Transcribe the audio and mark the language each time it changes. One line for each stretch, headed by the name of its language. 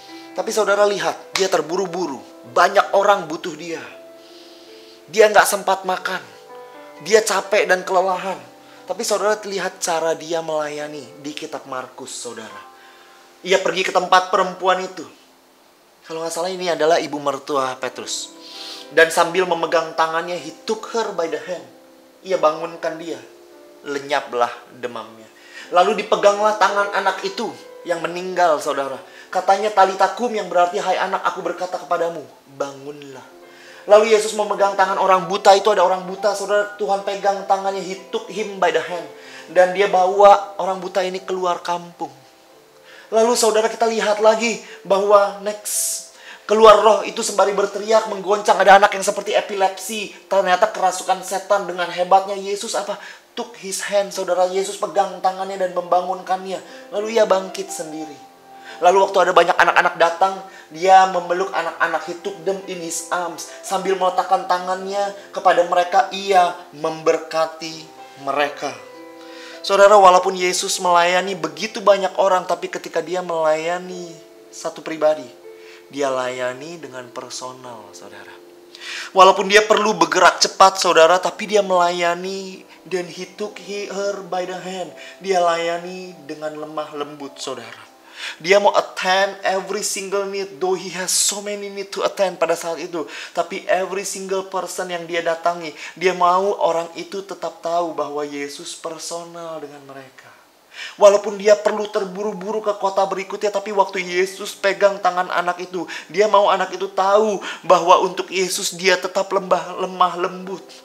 Indonesian: Tapi saudara lihat, dia terburu-buru. Banyak orang butuh dia. Dia nggak sempat makan. Dia capek dan kelelahan. Tapi saudara lihat cara dia melayani di kitab Markus, saudara. Ia pergi ke tempat perempuan itu. Kalau nggak salah ini adalah ibu mertua Petrus. Dan sambil memegang tangannya,
English: he took her by the hand.
Indonesian: Ia bangunkan dia. Lenyaplah demamnya. Lalu dipeganglah tangan anak itu yang meninggal, saudara. Katanya talitakum, yang berarti, hai anak, aku berkata kepadamu, bangunlah. Lalu Yesus memegang tangan orang buta itu, ada orang buta, saudara, Tuhan pegang tangannya,
English: he took him by the hand.
Indonesian: Dan dia bawa orang buta ini keluar kampung. Lalu saudara kita lihat lagi bahwa next, keluar roh itu sembari berteriak, menggoncang, ada anak yang seperti epilepsi. Ternyata kerasukan setan. Dengan hebatnya Yesus apa?
English: Took his hand,
Indonesian: saudara. Yesus pegang tangannya dan membangunkannya. Lalu ia bangkit sendiri. Lalu waktu ada banyak anak-anak datang, dia memeluk anak-anak,
English: he took them in his arms.
Indonesian: Sambil meletakkan tangannya kepada mereka, ia memberkati mereka. Saudara, walaupun Yesus melayani begitu banyak orang, tapi ketika dia melayani satu pribadi, dia layani dengan personal, saudara. Walaupun dia perlu bergerak cepat, saudara, tapi dia melayani, dan
English: he took her by the hand.
Indonesian: Dia layani dengan lemah lembut, saudara. Dia mau
English: attend every single need, though he has so many need to attend
Indonesian: pada saat itu. Tapi
English: every single person
Indonesian: yang dia datangi, dia mau orang itu tetap tahu bahwa Yesus personal dengan mereka. Walaupun dia perlu terburu-buru ke kota berikutnya, tapi waktu Yesus pegang tangan anak itu, dia mau anak itu tahu bahwa untuk Yesus dia tetap lemah lembut.